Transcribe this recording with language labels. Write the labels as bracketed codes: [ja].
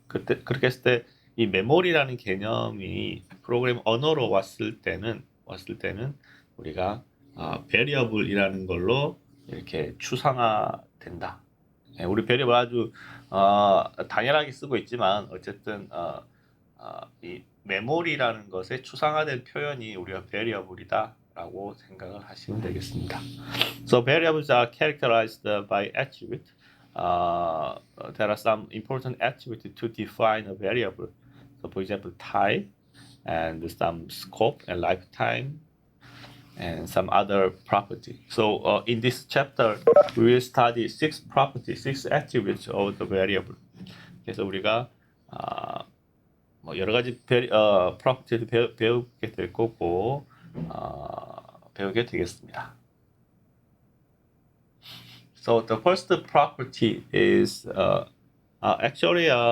[ko] 그렇게 했을 때 이 메모리라는 개념이 프로그램 언어로 왔을 때는 우리가 variable이라는 걸로 이렇게 추상화된다. 우리 variable 아주 당연하게 쓰고 있지만 어쨌든 이 메모리라는 것에 추상화된 표현이 우리가 variable이다라고 생각을 하시면 되겠습니다. [en] So variables are characterized by attribute. There are some important attributes to define a variable. So, for example, type and some scope and lifetime and some other property. So, in this chapter, we will study 6 properties, 6 attributes of the variable. [ko] 그래서 우리가 여러 가지 property를 배우게 될 거고 배우게 되겠습니다. [en] So the first property is actually